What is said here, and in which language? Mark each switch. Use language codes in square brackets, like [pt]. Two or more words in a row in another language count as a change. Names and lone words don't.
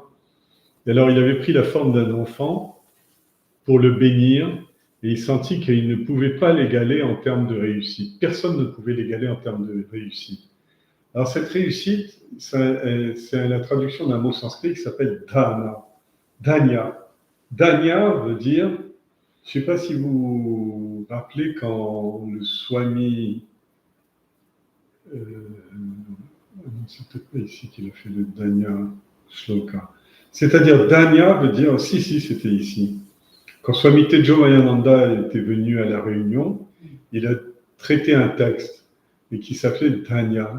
[fr] Et alors il avait pris la forme d'un enfant pour le bénir et il sentit qu'il ne pouvait pas l'égaler en termes de réussite. Personne ne pouvait l'égaler en termes de réussite. Alors cette réussite, c'est la traduction d'un mot sanskrit qui s'appelle dana. Danya. Danya veut dire, je ne sais pas si vous vous rappelez quand le Swami c'est peut-être pas ici qu'il a fait le [sa] Danya Shloka. [fr] C'est-à-dire, Danya veut dire, si, c'était ici. Quand Swami Tejomayananda était venu à la Réunion, il a traité un texte et qui s'appelait Danya.